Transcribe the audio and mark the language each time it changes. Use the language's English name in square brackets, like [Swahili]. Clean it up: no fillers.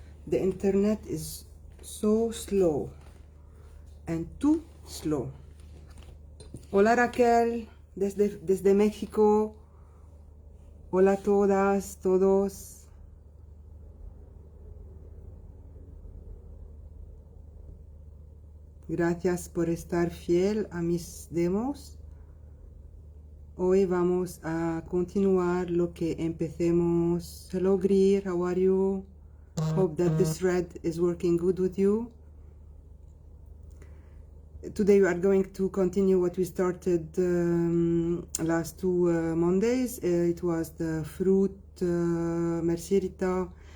[English] The internet is so slow and too slow. [Spanish] Hola Raquel, desde México. Hola a todas, todos. Gracias por estar fiel a mis demos. Hoy vamos a continuar lo que empecemos. [English] Hello Greer, how are you? Hope that this thread is working good with you. Today we are going to continue what we started last two Mondays. It was the fruit, merci Rita.